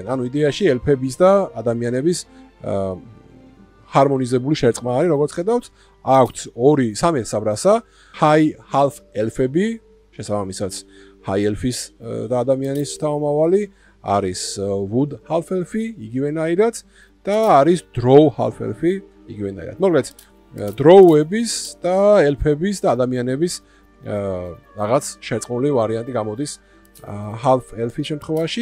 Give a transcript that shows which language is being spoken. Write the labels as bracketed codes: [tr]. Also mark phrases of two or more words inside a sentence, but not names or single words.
[ka] ანუ იდეაში ელფების და ადამიანების ჰარმონიზებული შერწყმა არის, როგორც ხედავთ, აქვთ 3 საბრასა, [en] high half elfები, [ka] შესაბამისად [en] high elfis [ka] და ადამიანის თავმავალი, არის [en] wood half elfi, [ka] იგივენაირად და არის [en] drow half elfi, [ka] იგივენაირად. მოკლედ, drow-ების და elfების და ადამიანების რაღაც შერწყმული ვარიანტი გამოდის [en] half elfi [ka] შემთხვევაში.